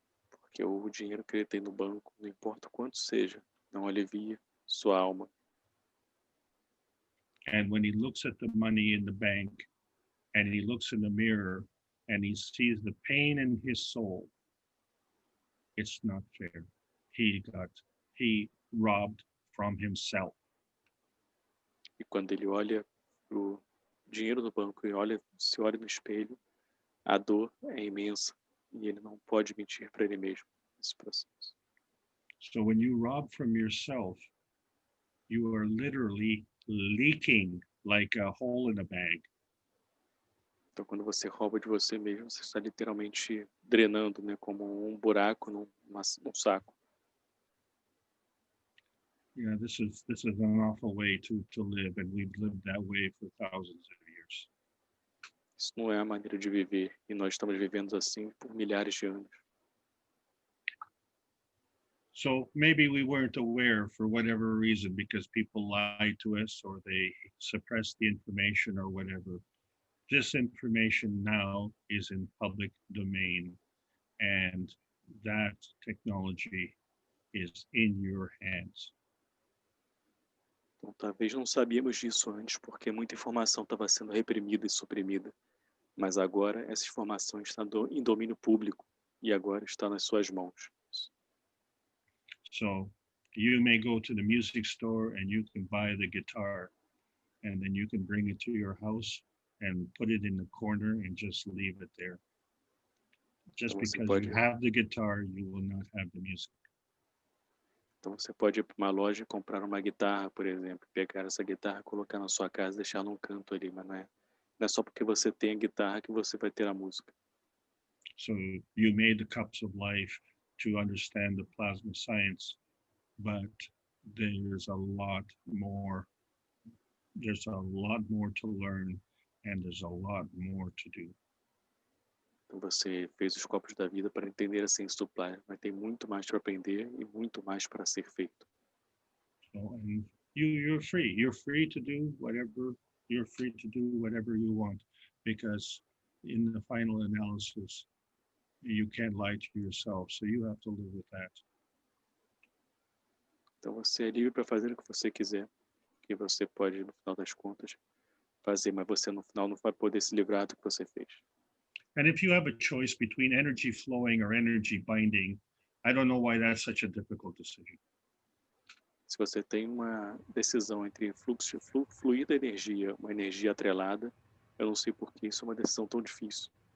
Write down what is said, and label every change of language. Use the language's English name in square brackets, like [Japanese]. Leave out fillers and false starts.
[Portuguese] Porque o dinheiro que ele tem no banco, não importa quanto seja, não alivia sua alma. [English] And when he looks at the money in the bank and he looks in the mirror and he sees the pain in his soul, it's not fair. He robbed from himself. [Portuguese] E quando ele olha pro dinheiro do banco e se olha no espelho, a dor é imensa e ele não pode mentir para ele mesmo. esse processo. [English] So when you rob from yourself, you are literally leaking like a hole in a bag. [Portuguese] Então, quando você rouba de você mesmo, você está literalmente drenando, né, como um buraco num saco. [English] Yeah, this is an awful way to live, and we've lived that way for thousands of years. [Portuguese] Isso não é a maneira de viver, e nós estamos vivendo assim por milhares de anos. [English] So maybe we weren't aware for whatever reason, because people lied to us or they suppressed the information or whatever. This information now is in public domain, and that technology is in your hands. [Portuguese] Então, talvez não sabíamos disso antes, porque muita informação estava sendo reprimida e suprimida. Mas agora essa informação está em domínio público e agora está nas suas mãos. [English] So you may go to the music store and you can buy the guitar, and then you can bring it to your house and put it in the corner and just leave it there. Just [Portuguese] Então você [English] because [Portuguese] pode, [English] you have the guitar, you will not have the music. [Portuguese] então você pode ir para uma loja e comprar uma guitarra, por exemplo, pegar essa guitarra, colocar na sua casa e deixar num canto ali, mas não é só porque você tem a guitarra que você vai ter a música. [English] So you made the cups of life to understand the plasma science, but there's a lot more. There's a lot more to learn, and there's a lot more to do. [Portuguese] Então você fez os copos da vida para entender a ciência do plasma, mas tem muito mais para aprender e muito mais para ser feito. [English] So, and you're free. You're free to do whatever. You're free to do whatever you want, because in the final analysis, you can't lie to yourself. So you have to live with that. [Portuguese] Então você é livre para fazer o que você quiser, que você pode, no final das contas, fazer, mas você no final não vai poder se livrar do que você fez. [English] And if you have a choice between energy flowing or energy binding, I don't know why that's such a difficult decision. [Portuguese] Se você tem uma decisão entre fluir da energia, uma energia atrelada, eu não sei por que isso é uma decisão tão difícil.